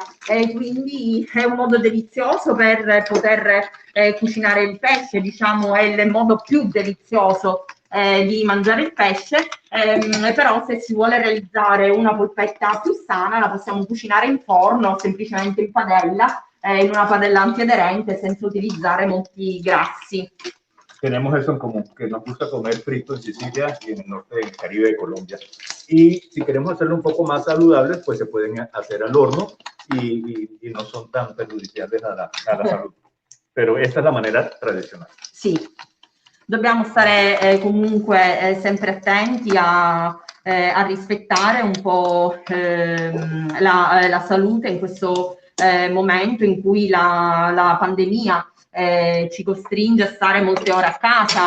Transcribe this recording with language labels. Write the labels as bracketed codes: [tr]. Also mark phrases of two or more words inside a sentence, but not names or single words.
[it] Quindi è un modo delizioso per poter cucinare il pesce, diciamo è il modo più delizioso di mangiare il pesce, però se si vuole realizzare una polpetta più sana la possiamo cucinare in forno, semplicemente in padella, in una padella antiaderente senza utilizzare molti grassi. [es] Tenemos eso en común, que nos gusta comer frito en Sicilia y en el norte del Caribe de Colombia. Y si queremos hacerlo un poco más saludables, pues se pueden hacer al horno y no son tan perjudiciales a la salud. Pero esta es la manera tradicional. [it] Sì. Dobbiamo stare comunque sempre attenti a rispettare un po' la salute in questo momento in cui la pandemia ci costringe a stare molte ore a casa.